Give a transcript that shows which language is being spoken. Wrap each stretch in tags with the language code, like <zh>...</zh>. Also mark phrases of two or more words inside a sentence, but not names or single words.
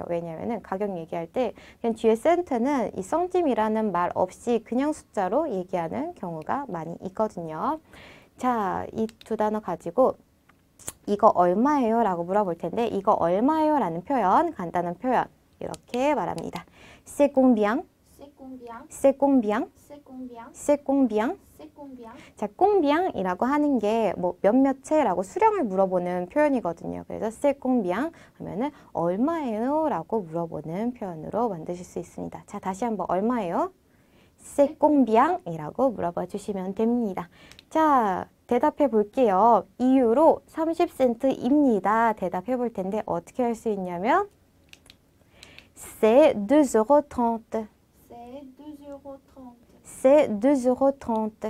<ko>왜냐하면 가격 얘기할 때 그냥 뒤에 센트는 이 centim이라는 말 없이 그냥 숫자로 얘기하는 경우가 많이 있거든요. 자, 이 두 단어 가지고 이거 얼마예요? 라고 물어볼 텐데 이거 얼마예요? 라는 표현, 간단한 표현 이렇게 말합니다.</ko> <fr>C'est combien? C'est combien? C'est combien? C'est combien? C'est combien? C'est combien?</fr> <ko>자, 꽁비앙이라고 하는 게 뭐 몇몇 채라고 수량을 물어보는 표현이거든요. 그래서</ko> <fr>c'est combien</fr> <ko>하면은 얼마예요? 라고 물어보는 표현으로 만드실 수 있습니다. 자, 다시 한번 얼마예요?</ko> <fr>c'est combien?</fr> <ko>이라고 물어봐 주시면 됩니다. 자, 대답해 볼게요. 2유로 30센트입니다. 대답해 볼 텐데 어떻게 할 수 있냐면</ko> <fr>c'est 2,30 €. C'est 2,30 €.</fr>